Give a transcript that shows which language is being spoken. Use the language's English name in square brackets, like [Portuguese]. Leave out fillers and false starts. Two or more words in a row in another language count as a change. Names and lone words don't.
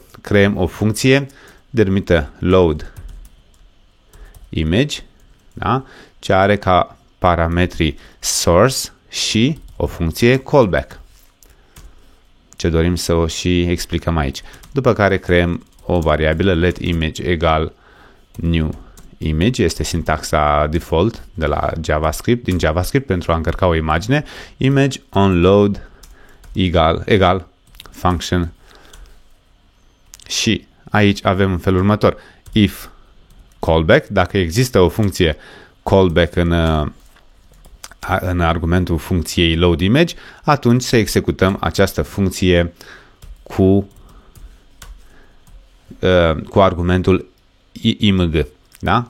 [Romanian] Creăm o funcție denumită [English] load image, [Romanian] da? Ce are ca parametri source și o funcție callback, ce dorim să o și explicăm aici. După care creăm o variabilă [English] let image [Romanian] egal [English] new image, [Romanian] este sintaxa default de la JavaScript, din JavaScript pentru a încărca o imagine, [English] image on load [Romanian] egal function, și aici avem în felul următor: [English] if callback, [Romanian] dacă există o funcție callback în argumentul funcției [English] load image, [Romanian] atunci să executăm această funcție cu argumentul img, da?